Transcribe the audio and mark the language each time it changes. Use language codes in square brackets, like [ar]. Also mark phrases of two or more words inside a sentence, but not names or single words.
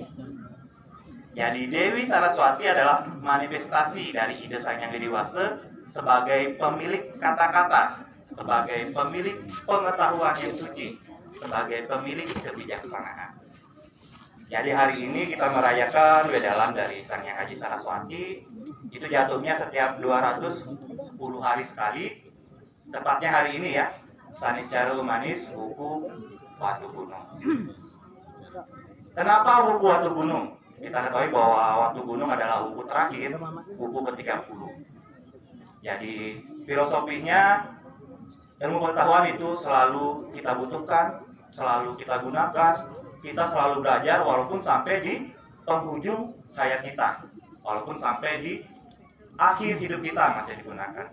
[id] Jadi Dewi Saraswati adalah manifestasi dari ide Sang Hyang Widi-Wasa sebagai pemilik kata-kata, sebagai pemilik pengetahuan yang suci, sebagai pemilik kebijaksanaan. Jadi hari ini kita merayakan wedalan dari Sang Hyang Haji Saraswati. Itu jatuhnya setiap 210 hari sekali. Tepatnya hari ini ya. Sanis Caru Manis Wuku Watu Gunung. Kenapa Wuku Watu Gunung? Kita ketahui bahwa Watu Gunung adalah wuku terakhir, wuku ke-30. Jadi filosofinya ilmu pengetahuan itu selalu kita butuhkan, selalu kita gunakan. Kita selalu belajar walaupun sampai di penghujung hayat kita, walaupun sampai di akhir hidup kita masih digunakan.